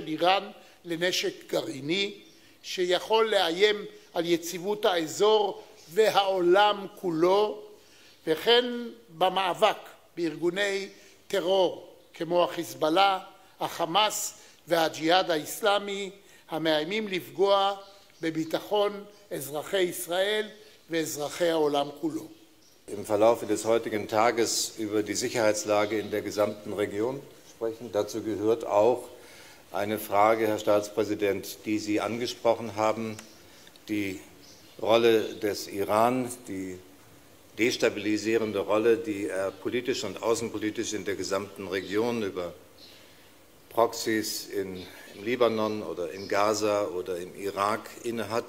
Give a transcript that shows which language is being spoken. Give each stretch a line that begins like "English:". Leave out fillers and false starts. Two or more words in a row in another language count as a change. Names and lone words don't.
Hebrew: איראן לנשק גרעיני שיכול לאיים על יציבות האזור והעולם כולו, וכן במאבק בארגוני טרור כמו החיזבאללה, החמאס והג'יהאד האסלאמי המאיימים לפגוע בביטחון אזרחי ישראל ואזרחי העולם כולו.
German: Im Verlauf des heutigen Tages über die Sicherheitslage in der gesamten Region sprechen. Dazu gehört auch eine Frage, Herr Staatspräsident, die Sie angesprochen haben, die Rolle des Iran, die destabilisierende Rolle, die er politisch und außenpolitisch in der gesamten Region über Proxys im Libanon oder in Gaza oder im Irak innehat.